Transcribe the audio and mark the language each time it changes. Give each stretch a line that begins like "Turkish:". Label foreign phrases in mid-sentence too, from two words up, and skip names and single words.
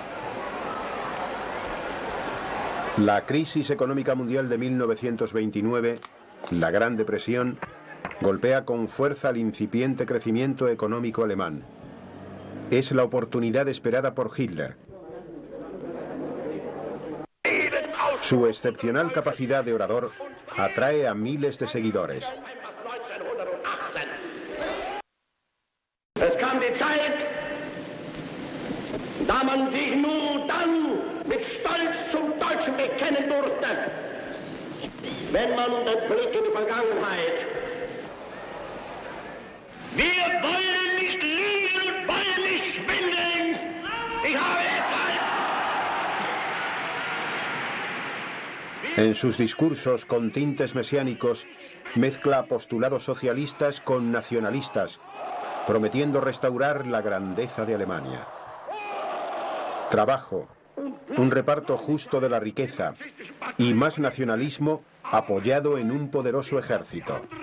Spanish: La crisis económica mundial de 1929, la Gran Depresión, golpea con fuerza al incipiente crecimiento económico alemán. Es la oportunidad esperada por Hitler. Su excepcional capacidad de orador atrae a miles de seguidores.
German: Es kam die Zeit, da man sich nur dann mit Stolz zum Deutschen bekennen durfte, wenn man den Blick in die Vergangenheit. Wir wollen nicht liegen und wollen nicht schwindeln. Ich habe
Spanish: En sus discursos con tintes mesiánicos, mezcla postulados socialistas con nacionalistas, prometiendo restaurar la grandeza de Alemania. Trabajo, un reparto justo de la riqueza y más nacionalismo apoyado en un poderoso ejército.